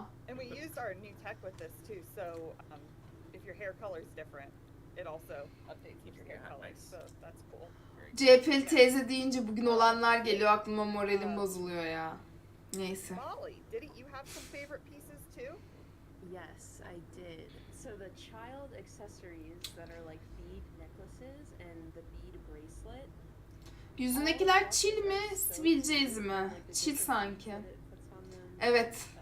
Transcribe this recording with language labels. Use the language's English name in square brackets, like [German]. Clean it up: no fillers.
[English] And we used our new tech with this too, so if your hair color is different, it also updates your hair color, so that's cool. [Turkish] CHP'li teyze deyince bugün olanlar geliyor aklıma, moralim bozuluyor ya. Neyse. [English] Molly, didn't you have some favorite pieces too? Yes, I did. So the child accessories that are like bead necklaces and the bead bracelet. [Turkish] Yüzündekiler çil mi, sivilceyiz mi? Çil sanki. Evet.